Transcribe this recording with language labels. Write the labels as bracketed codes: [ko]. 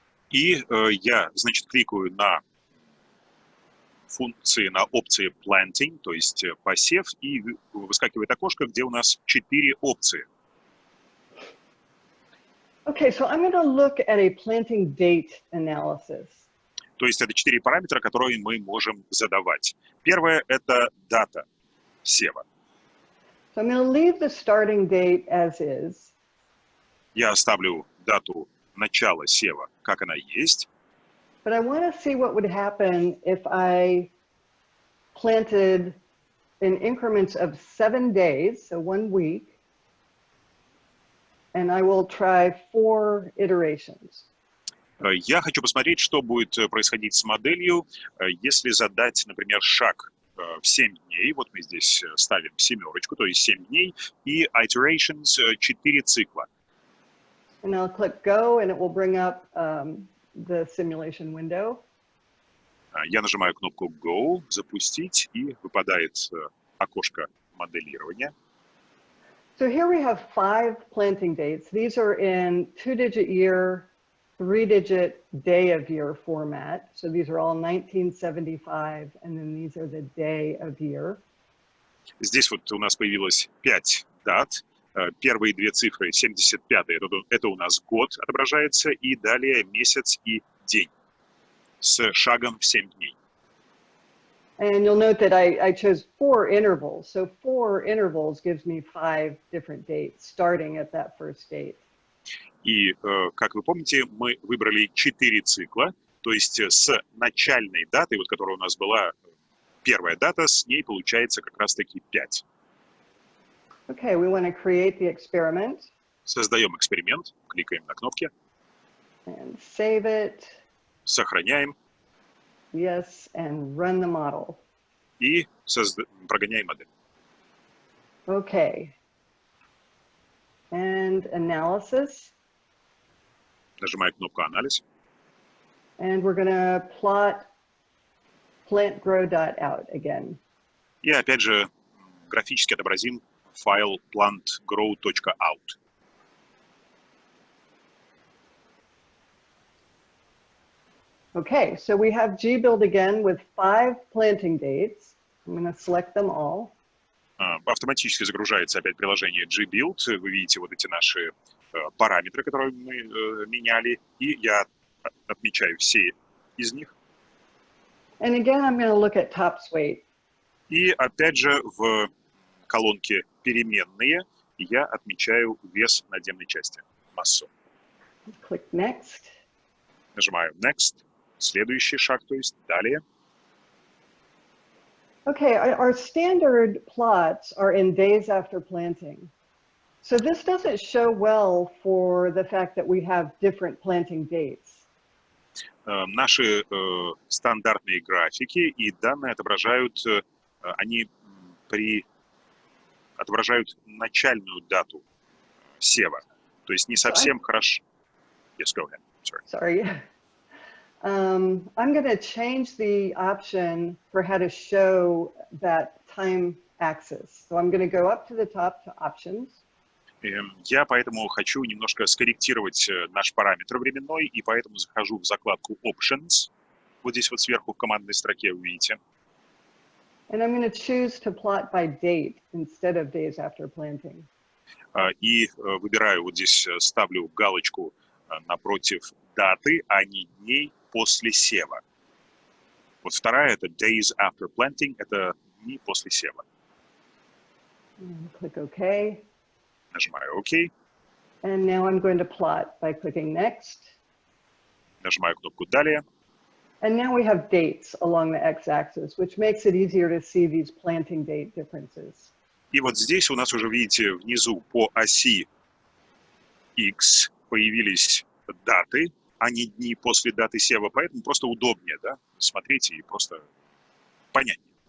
[ru] И я, значит, кликаю на функции, на опции planting, то есть посев, и выскакивает окошко, где у нас 4 опции. [en] Okay, so I'm going to look at a planting date analysis. [ru] То есть это 4 параметра, которые мы можем задавать. Первое – это дата сева. [en] So I'm going to leave the starting date as is. [ru] Я оставлю дату начала сева, как она есть. [en] But I want to see what would happen if I planted in increments of 7 days, so 1 week, and I will try 4 iterations. [ru] Я хочу посмотреть, что будет происходить с моделью, если задать, например, шаг в 7 дней. Вот мы здесь ставим семерочку, то есть 7 дней, и iterations 4 цикла. [en] And I'll click go, and it will bring up the simulation window. [ru] Я нажимаю кнопку Go, запустить, и выпадает окошко моделирования. [en] So here we have 5 planting dates. These are in 2-digit year, 3-digit day of year format. So these are all 1975, and then these are the day of year. [ru] Здесь вот у нас появилось 5 дат. Первые 2 цифры, 75-й, это у нас год отображается, и далее месяц и день с шагом в 7 дней. [en] And you'll note that I chose 4 intervals. So 4 intervals gives me 5 different dates, starting at that first date. [ru] И, как вы помните, мы выбрали 4 цикла, то есть с начальной датой, вот которая у нас была первая дата, с ней получается как раз-таки 5. [en] Okay, we want to create the experiment. [ru] Создаем эксперимент, кликаем на кнопки, [en] And save it. [ru] сохраняем [en] Yes, and run the model. [ru] и прогоняем модель. [en] Okay. And analysis. [ru] Нажимаю кнопку «Анализ». [en] And we're going to plot plantgrow.out again. [ru] И опять же графически отобразим файл plantgrow.out. [en] Okay, so we have gbuild again with 5 planting dates. I'm going to select them all. [ru] Автоматически загружается опять приложение gbuild. Вы видите вот эти наши параметры, которые мы меняли, и я отмечаю все из них. [en] And again, I'm going to look at topsweight. [ru] И опять же в колонке «Переменные» я отмечаю вес надземной части, массу. [en] Click next. [ru] Нажимаю Next, следующий шаг, то есть далее. [en] Okay, our standard plots are in days after planting. So this doesn't show well for the fact that we have different planting dates. [ru] Наши стандартные графики и данные отображают, они отображают начальную дату сева. То есть не совсем хорошо. [en] Yes, go ahead. Sorry. I'm going to change the option for how to show that time axis. So I'm going to go up to the top to options. [ru] Я поэтому хочу немножко скорректировать наш параметр временной, и поэтому захожу в закладку Options. Вот здесь вот сверху в командной строке вы видите. [en] And I'm going to choose to plot by date instead of days after planting. [ru] И выбираю, вот здесь ставлю галочку напротив даты, а не дней после сева. Вот вторая — это [en] days after planting, [ru] это дни после сева. [en] Click OK. [ru] Нажимаю ОК. [en] And now I'm going to plot by clicking next. [ru] Нажимаю кнопку «Далее». [en] And now we have dates along the x-axis, which makes it easier to see these planting date differences. [ru] И вот здесь у нас уже, видите, внизу по оси X появились даты, а не дни после даты сева, поэтому просто удобнее, да, смотрите и просто понятнее.